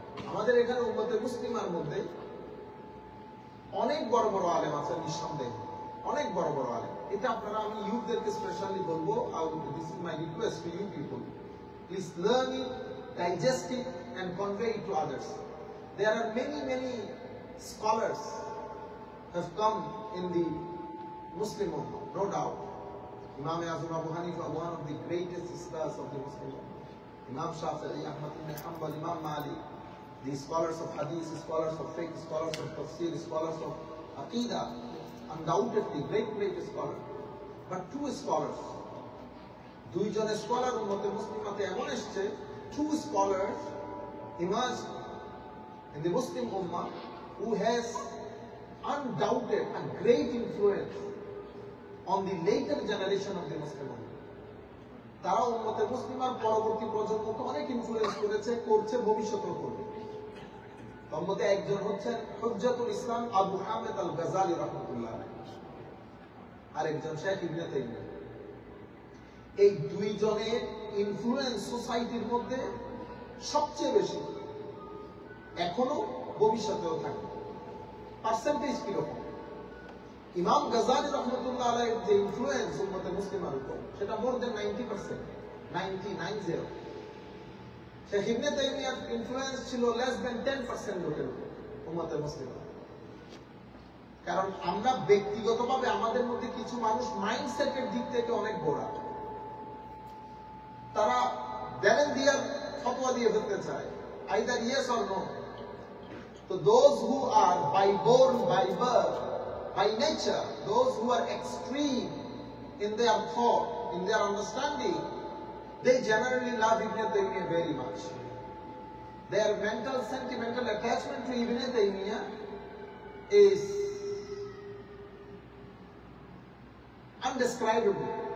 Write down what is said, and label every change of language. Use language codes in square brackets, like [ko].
[bn] আমাদের এখানে উম্মতে মুসলিমার মধ্যে অনেক বড় বড় আলেম আছেন, নিঃসন্দেহে অনেক বড় বড় আলেম। এটা আপনারা, আমি ইউথদেরকে স্পেশালি বলবো, [en] This is my request to you people, please learn it, digest it and convey it to others. There are many scholars have come in the Muslim ummah, no doubt. Imam Azam Abu Hanifa, one of the greatest scholars of the Muslim ummah. Imam Shafi'i, Ahmad ibn Hanbal, Imam Malik, the scholars of hadith, scholars of fiqh, scholars of tafsir, scholars of aqidah, undoubtedly great scholar. But two scholars, [bn] দুইজন scholar উম্মতে মুসলিমাতে এমন এসেছে, [en] two scholars emerged in the Muslim Ummah who has undoubted a great influence on the later generation of the Muslim Ummah. [bn] তারা উম্মতে মুসলিমার পরবর্তী প্রজন্মকে অনেক influence করেছে, করছে, ভবিষ্যতেও করবে। তার মধ্যে একজন হচ্ছেন হুজ্জাতুল ইসলাম আবু হামেদ আল গাজালি রাহমাতুল্লাহ, আরেকজন শেখ ইবনে তাইমিয়া। এই দুইজনের ইনফ্লুয়েন্স সোসাইটির মধ্যে সবচেয়ে বেশি, এখনো ভবিষ্যতেও থাকে। পার্সেন্টেজ কিরকম? ইমাম গাজালি রাহমাতুল্লাহ আলাইহির যে ইনফ্লুয়েন্স উম্মতে মুসলিমার উপর, সেটা [en] more than 90%, [bn] 90। শেখ ইবনে তাইমিয়ার ইনফ্লুয়েন্স ছিল [en] less than 10% [bn] লোকের উপর উম্মতে মুসলিমার। কারণ আমরা ব্যক্তিগতভাবে আমাদের মধ্যে কিছু মানুষ মাইন্ডসেটের দিক থেকে অনেক গোড়া, তারা দেন দিয়ে ফতোয়া দিয়ে ফেলতে চায়, [en] Either yes or no. তো those who are born by birth, by nature, those who are extreme in their thought, in their understanding, they generally love Ibn Taymiyyah very much. Their mental, sentimental attachment to Ibn Taymiyyah is undescribable.